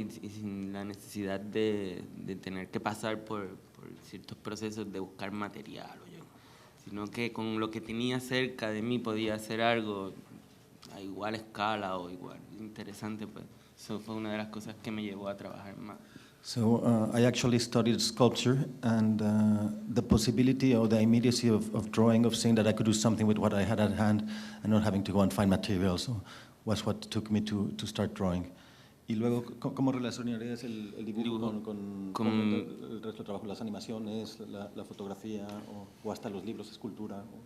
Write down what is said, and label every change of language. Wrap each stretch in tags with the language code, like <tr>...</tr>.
<es>sin la necesidad de tener que pasar por ciertos procesos de buscar material, sino que con lo que tenía cerca de mí podía hacer algo a igual escala o igual interesante, pues eso fue una de las cosas que me llevó a trabajar más.</es> <en>So I actually studied sculpture, and the possibility or the immediacy of drawing, of seeing that I could do something with what I had at hand and not having to go and find materials, was what took me to start drawing.</en> <es>Y luego, ¿cómo relacionarías el dibujo con el resto del trabajo? ¿Las animaciones, la fotografía o hasta los libros, escultura?</es>